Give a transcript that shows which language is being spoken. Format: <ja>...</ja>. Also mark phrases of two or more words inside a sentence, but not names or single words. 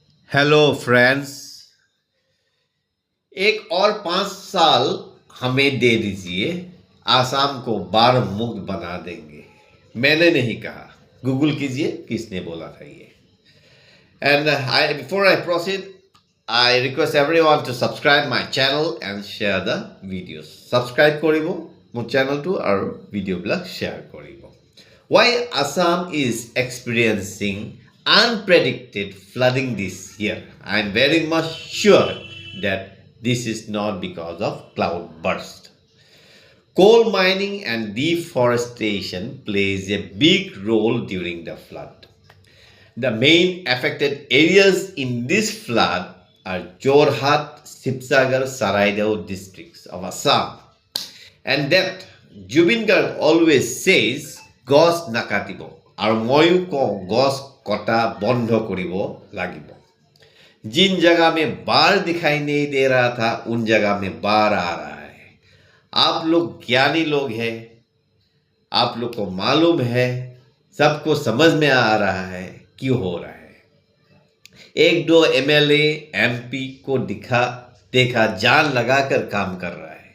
<en>Hello friends,</en> <hi>एक और 5 साल हमें दे दीजिए, आसाम को बाढ़ मुक्त बना देंगे। मैंने नहीं कहा, गूगल कीजिए किसने बोला था ये।</hi> <en>And before I proceed, I request everyone to subscribe my channel and share the videos.</en> <as>Subscribe করিব মোৰ channelটো আৰু ভিডিঅ'বিলাক share কৰিব।</as> <en>Why Assam is experiencing unpredicted flooding this year? I am very much sure that this is not because of cloud burst. Coal mining and deforestation plays a big role during the flood. The main affected areas in this flood are Jorhat, Sibsagar, Saraidao districts of Assam. And that Jubin Garg always says,</en> <as>গছ নাকাটিব আৰু ময়ো কওঁ গছ কটা বন্ধ কৰিব লাগিব।</as> <hi>जिन जगह में बाढ़ दिखाई नहीं दे रहा था उन जगह में बाढ़ आ रहा है। आप लोग ज्ञानी लोग हैं, आप लोग को मालूम है, सबको समझ में आ रहा है क्यों हो रहा है। एक दो एमएलए एमपी को देखा जान लगाकर काम कर रहा है।</hi>